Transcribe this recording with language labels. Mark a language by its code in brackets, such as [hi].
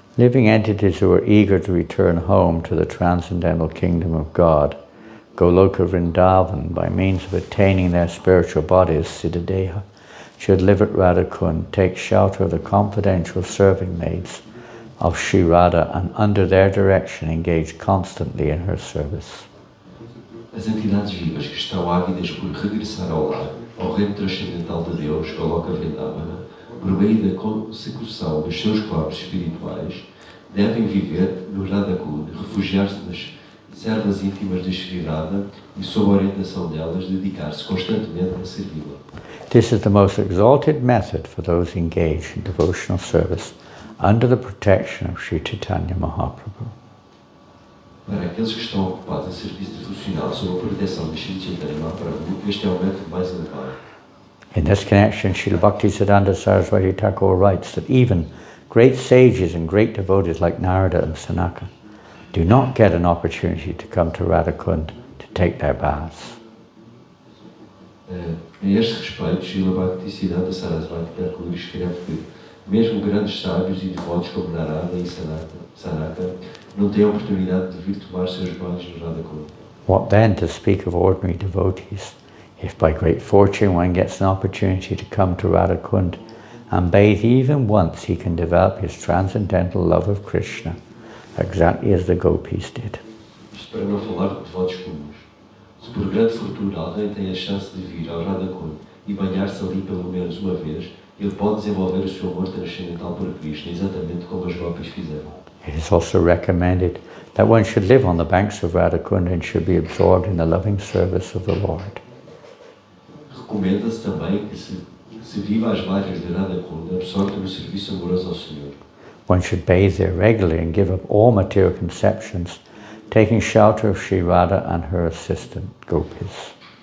[en] Living entities who are eager to return home to the transcendental kingdom of God, Goloka Vrindavan, by means of attaining their spiritual bodies, Siddhadeha, should live at Radha Kunda, take shelter of the confidential serving maids of Sri Radha, and under their direction engage constantly in her service. [pt] As entidades vivas que estão ávidas por regressar ao lar, ao reino transcendental de Deus, Goloka Vrindavana, por meio da consecução dos seus corpos espirituais, devem viver no Radha Kunda, refugiar-se nas servas íntimas de Sri Radha e, sob a orientação delas, dedicar-se constantemente a servi-la. [en] This is the most exalted method for those engaged in devotional service under the protection of Sri Chaitanya Mahaprabhu. [pt] Para aqueles que estão ocupados em serviço devocional sob a proteção de Sri Chaitanya Mahaprabhu, este é o método mais elevado. [en] In this connection, Srila Bhaktisiddhanta Saraswati Thakur writes that even great sages and great devotees like Narada and Sanaka do not get an opportunity to come to Radha Kunda to take their baths. [pt] A este respeito, Srila Bhaktisiddhanta Saraswati Thakur escreve que mesmo grandes sábios e devotos como Narada e Sanaka não têm a oportunidade de vir tomar seus banhos no Radha Kunda. [en] What then to speak of ordinary devotees? If by great fortune one gets an opportunity to come to Radha Kunda and bathe even once, he can develop his transcendental love of Krishna, exactly as the gopis did. [pt] Isto para não falar de devotos comuns. Se por grande fortuna alguém tem a chance de vir ao Radha Kunda e banhar-se ali pelo menos uma vez, ele pode desenvolver o seu amor transcendental por Krishna, exatamente como os gopis fizeram. [en] It is also recommended that one should live on the banks of Radha Kunda and should be absorbed in the loving service of the Lord. [pt] Recomenda-se também que se viva às margens de Radha Kunda, absorto no serviço amoroso ao Senhor. [en] One should bathe there regularly and give up all material conceptions, taking shelter of Sri Radha and her assistant gopis.